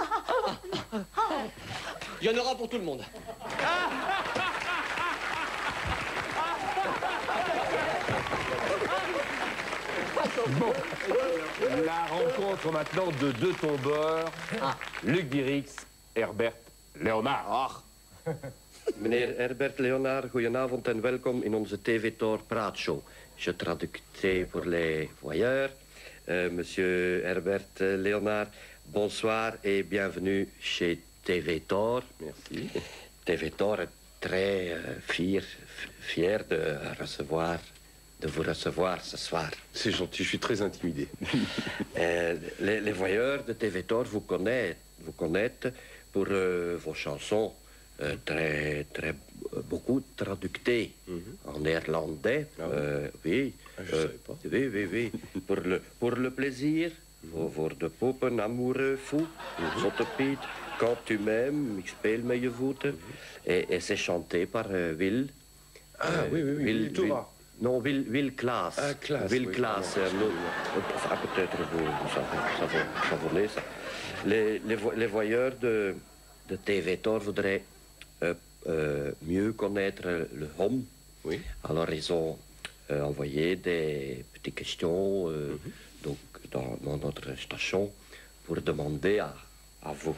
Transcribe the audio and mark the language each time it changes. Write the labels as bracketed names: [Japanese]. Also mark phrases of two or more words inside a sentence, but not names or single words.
[French] Il y en aura pour tout le monde. Bon, la rencontre maintenant de deux tombeurs, Luc Dirix, Herbert Leonard. [Dutch] Meneer Herbert Leonard, goedenavond en welkom in onze TV Tour Praatshow. [French] je traductais pour les voyeurs. Monsieur Herbert Léonard, bonsoir et bienvenue chez TV Tor. Merci. TV Tor est très fier de vous recevoir ce soir. C'est gentil, je suis très intimidé. Les voyeurs de TV Tor vous connaissent pour vos chansons beaucoup traductées en néerlandais. Oui. Je savais pas. Oui. Pour le plaisir, [Dutch] voor de poppen [French] amoureux fou, [Dutch] Zotte Piet, [French] Quand tu m'aimes, [Dutch] ik speel met je voeten. [French] Et c'est chanté par Will. Will Thomas. Non, Will Klaas. Ah, Klaas. Will Oui, Klaas. Enfin, peut-être vous savez ça. Les voyeurs de TV Tor voudraient mieux connaître le homme. Oui. Alors, ils ont envoyé des petites questions donc, dans notre station pour demander à vous.